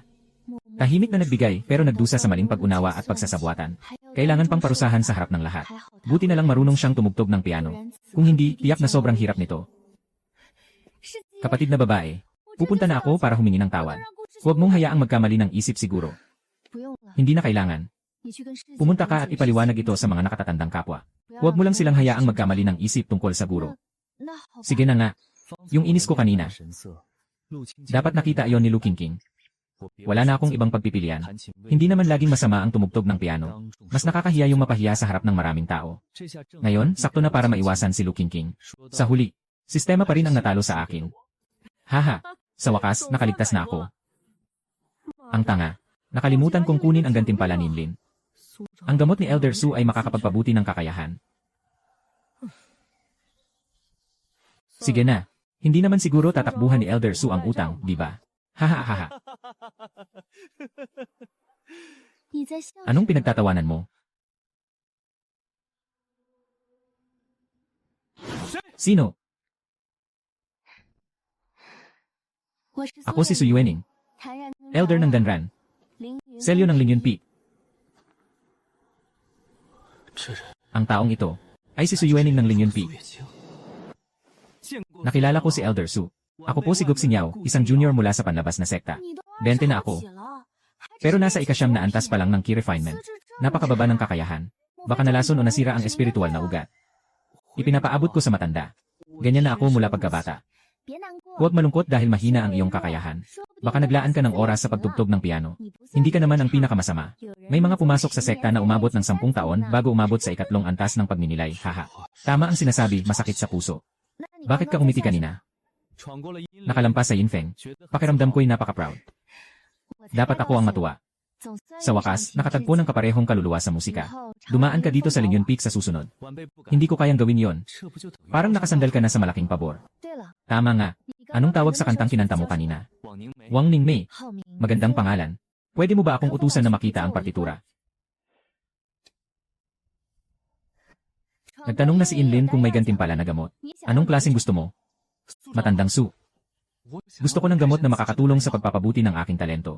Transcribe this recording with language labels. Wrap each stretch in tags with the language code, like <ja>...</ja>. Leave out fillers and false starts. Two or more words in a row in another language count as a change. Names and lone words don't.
<tl>Tahimik na nagbigay pero nagdusa sa maling pag-unawa at pagsasabuatan. Kailangan pang parusahan sa harap ng lahat. Buti na lang marunong siyang tumugtog ng piano. Kung hindi, tiyak na sobrang hirap nito. Kapatid na babae, pupunta na ako para humingi ng tawad. Huwag mong hayaang magkamali ng isip siguro.</tl> <zh>不用了，</zh> <tl>Hindi na kailangan.</tl> <zh>你去跟世界</zh> <tl>Pumunta ka at</tl> <zh>解释</zh> <tl>ipaliwanag ito sa mga nakatatandang kapwa.</tl> <zh>不要</zh> <tl>Huwag mo lang</tl> <zh>让</zh> <tl>silang</tl> <zh>我</zh> <tl>hayaang</tl> <zh>去</zh> <tl>magkamali ng isip tungkol sa guro.</tl> <zh>那好吧，</zh> <tl>Sige na nga. Yung inis ko kanina. Dapat nakita iyon ni Lu Qingqing. Wala na akong ibang pagpipilian. Hindi naman laging masama ang tumugtog ng piano. Mas nakakahiya yung mapahiya sa harap ng maraming tao. Ngayon, sakto na para maiwasan si Lu Qingqing. Sa huli, sistema pa rin ang natalo sa akin. Haha, sa wakas, nakaligtas na ako. Ang tanga. Nakalimutan kong kunin ang gantimpala ni Lin. Ang gamot ni Elder Su ay makakapagpabuti ng kakayahan. Sige na. Hindi naman siguro tatakbuhan ni Elder Su ang utang, di ba? Hahaha.</tl> <zh>你在笑</zh> <tl>Anong pinagtatawanan mo? Sino?</tl> <zh>我是</zh> <tl>Ako si Su Yuening,</tl> <zh>谭然</zh> <tl>Elder ng Danran,</tl> <zh>凌云</zh> <tl>Selyo ng Lin Yunpi.</tl> <zh>这人</zh> <tl>Ang taong ito ay si Su Yuening ng Lin Yunpi.</tl> <zh>月清，</zh> <tl>Nakilala ko si Elder Su. Ako po si Gup Xingyao, isang junior mula sa panlabas na sekta.</tl> <zh>你都</zh> <tl>20 na 20 ako.</tl> <zh>起了，还只</zh> <tl>Pero</tl> <zh>是</zh> <tl>nasa 20 na antas pa lang ng</tl> <en>key refinement.</en> <zh>资质这么</zh> <tl>Napakababa ng</tl> <zh>差</zh> <tl>kakayahan. Baka nalason o nasira ang espiritual na ugat. Ipinapaabot ko sa matanda. Ganyan na ako mula pagkabata.</tl> <zh>别难过，</zh> <tl>Huwag malungkot dahil mahina ang iyong kakayahan.</tl> <zh>说不定</zh> <tl>Baka naglaan ka ng oras sa pagtugtog ng piano.</tl> <zh>你不在</zh> <tl>Hindi ka naman ang pinakamasama.</tl> <zh>有人</zh> <tl>May mga</tl> <zh>在</zh> <tl>pumasok sa 10 sekta na umabot ng 10 taon bago umabot sa ikatlong antas ng pagninilay, haha. Tama ang sinasabi, masakit sa puso.</tl> <zh>那你</zh> <tl>Bakit ka</tl> <zh>刚刚</zh> <tl>umiti</tl> <zh>在笑什么</zh> <tl>kanina? Nakalampas sa Yinfeng. Pakiramdam ko'y napaka-proud.</tl> <zh>我猜</zh> <tl>Dapat</tl> <zh>到</zh> <tl>ako ang</tl> <zh>了</zh> <tl>matuwa.</tl> <zh>总算</zh> <tl>Sa</tl> <zh>遇上</zh> <tl>wakas,</tl> <zh>挺</zh> <tl>nakatagpo</tl> <zh>知</zh> <tl>ng kaparehong kaluluwa sa</tl> <zh>己</zh> <tl>musika.</tl> <zh>以后常</zh> <tl>Dumaan</tl> <zh>常</zh> <tl>ka dito sa</tl> <zh>风</zh> <tl>Linyon</tl> <zh>暴</zh> <tl>Peak sa susunod. Hindi ko kayang gawin yon. Parang nakasandal ka na sa malaking pabor.</tl> <zh>对了，</zh> <tl>Tama nga.</tl> <zh>你刚</zh> <tl>Anong</tl> <zh>刚</zh> <tl>tawag</tl> <zh>喊</zh> <tl>sa</tl> <zh>人的</zh> <tl>kantang</tl> <zh>时候</zh> <tl>kinanta mo</tl> <zh>叫什么</zh> <tl>kanina?</tl> <zh>王宁梅，</zh> <tl>Wang Ningmei.</tl> <zh>浩明，</zh> <tl>Magandang pangalan. Pwede mo ba akong utusan na makita ang partitura? Nagtanong na si Inlin kung may gantimpala na gamot. Anong klaseng gusto mo? Matandang Su. Gusto ko ng gamot na makakatulong sa pagpapabuti ng aking talento.</tl>